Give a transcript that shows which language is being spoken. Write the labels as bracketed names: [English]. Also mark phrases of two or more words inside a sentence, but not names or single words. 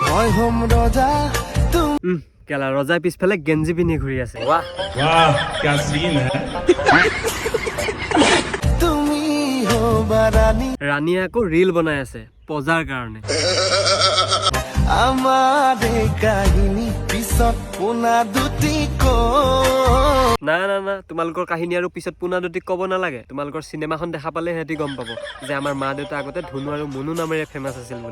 [Assamese] মই হম ৰজা কেলা ৰজাই পিছফালে গেঞ্জি পিন্ধি ঘূৰি আছে বাহ [Hindi] वाह क्या सीन है [Assamese] তুমি হবা ৰাণী ৰাণীয়ে আকৌ ৰিল বনাই আছে পজাৰ কাৰণে আমাৰ এই কাহিনী পিছত পোনা দুটি না না না তোমালোকৰ কাহিনী আৰু পিছত পোনা দুটি ক'ব নালাগে তোমালোকৰ চিনেমাখন দেখা পালে সিহঁতি গম পাব যে আমাৰ মা দেউতা আগতে ধুনু আৰু মুনু নামেৰে ফেমাছ আছিল বুলি